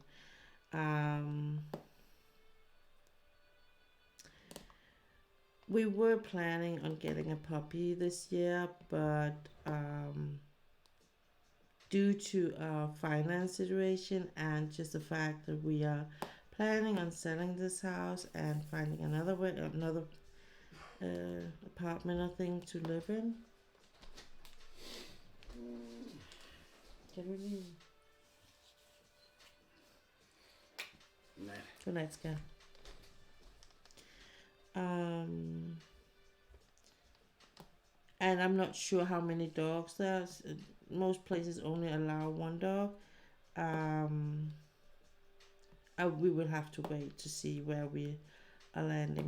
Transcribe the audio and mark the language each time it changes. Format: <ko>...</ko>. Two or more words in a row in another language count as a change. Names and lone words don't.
<en>Um, we were planning on getting a puppy this year, but due to our finance situation and just the fact that we are planning on selling this house and finding another apartment or thing to live in.</en> <da>Kan du lige... Nej. Godnat, skat.</da> <en>And I'm not sure how many dogs there's. Most places only allow one dog. We will have to wait to see where we are landing.</en>